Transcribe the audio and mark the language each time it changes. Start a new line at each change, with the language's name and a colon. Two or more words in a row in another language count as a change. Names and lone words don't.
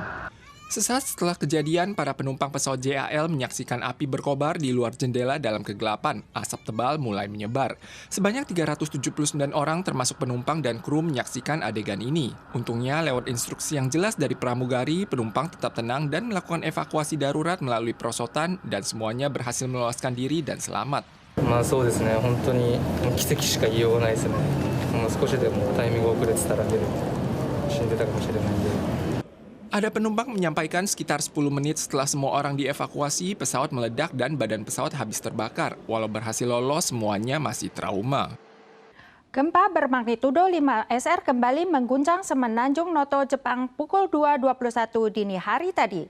Indonesian: Sesaat setelah kejadian, para penumpang pesawat JAL menyaksikan api berkobar di luar jendela dalam kegelapan. Asap tebal mulai menyebar. Sebanyak 379 orang termasuk penumpang dan kru menyaksikan adegan ini. Untungnya lewat instruksi yang jelas dari pramugari, penumpang tetap tenang dan melakukan evakuasi darurat melalui perosotan dan semuanya berhasil meloloskan diri dan selamat.
Japanese: そうですね、本当に奇跡しか言いようがないですね。少しでもタイミング遅れてたら死んでたかもしれないんで。
Indonesian: Ada penumpang menyampaikan sekitar 10 menit setelah semua orang dievakuasi, pesawat meledak dan badan pesawat habis terbakar. Walau berhasil lolos, semuanya masih trauma. Gempa bermagnitudo 5 SR kembali mengguncang Semenanjung Noto, Jepang pukul 2.21 dini hari tadi.